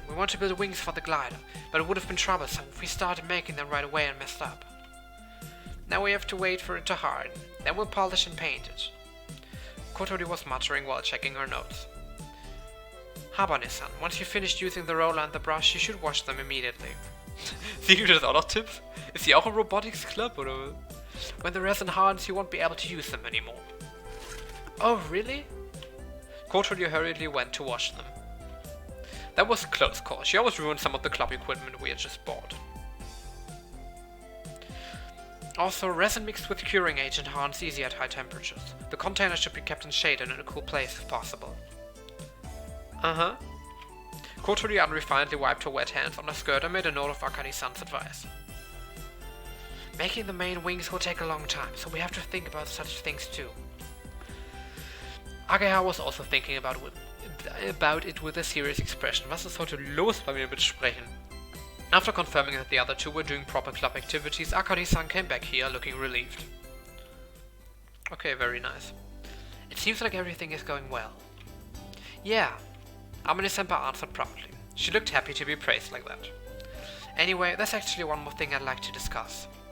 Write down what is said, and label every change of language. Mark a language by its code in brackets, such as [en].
[en] We want to build wings for the glider, but it would have been troublesome if we started making them right away and messed up. Now we have to wait for it to harden, then we'll polish and paint it. Kotori was muttering while checking her notes. Habane-san, once you've finished using the roller and the brush, you should wash them immediately. [de] Sie gibt das auch noch Tipps? Ist sie auch im Robotics Club, oder? [en] When the resin hardens, you won't be able to use them anymore. Oh, really? Kotori hurriedly went to wash them. That was a close call. She almost ruined some of the club equipment we had just bought. Also, resin mixed with curing agent hardens easy at high temperatures. The container should be kept in shade and in a cool place if possible. Uh-huh. Kotori unrefinedly wiped her wet hands on her skirt and made a note of Akari-san's advice. Making the main wings will take a long time, so we have to think about such things too. Ageha was also thinking about it with a serious expression. [de] Was ist heute los bei mir mit Sprechen? [en] After confirming that the other two were doing proper club activities, Akari-san came back here looking relieved. Okay, very nice. It seems like everything is going well. Yeah, Amane-senpai answered proudly. She looked happy to be praised like that. Anyway, there's actually one more thing I'd like to discuss.